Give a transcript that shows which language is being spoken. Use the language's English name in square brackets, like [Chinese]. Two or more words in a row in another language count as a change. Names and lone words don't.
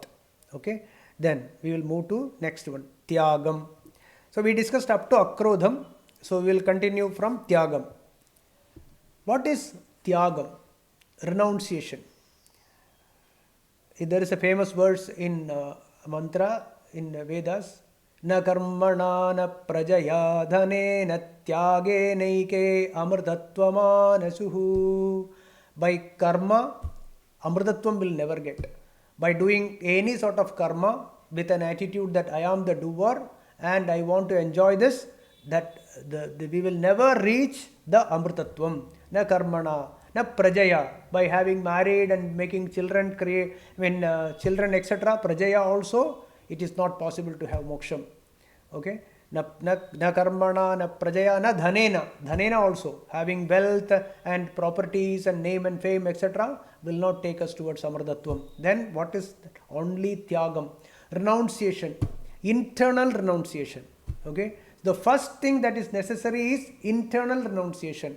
[English] Okay, then we will move to next one, Tyagam. So we discussed up to akrodham. So we will continue from Tyagam. What is Tyagam? Renunciation. There is a famous verse in mantra in Vedas. [Sanskrit] न कर्मणा न प्रजया धने न त्यागे नैके अमृतत्वमानसुहु. [English] By karma, amrtatvam will never get. By doing any sort of karma with an attitude that I am the doer and I want to enjoy this, that we will never reach the amrtatvam. [Sanskrit] न कर्मणा, न प्रजया, [English] by having married and making children, children etc. Prajaya also, it is not possible to have moksham. Okay, [Sanskrit] न कर्मणा, न प्रजया, न धनेन [English] also, having wealth and properties and name and fame etc. will not take us towards amrtatvam. Then what is that? Only tyagam, renunciation, internal renunciation. Okay, the first thing that is necessary is internal renunciation.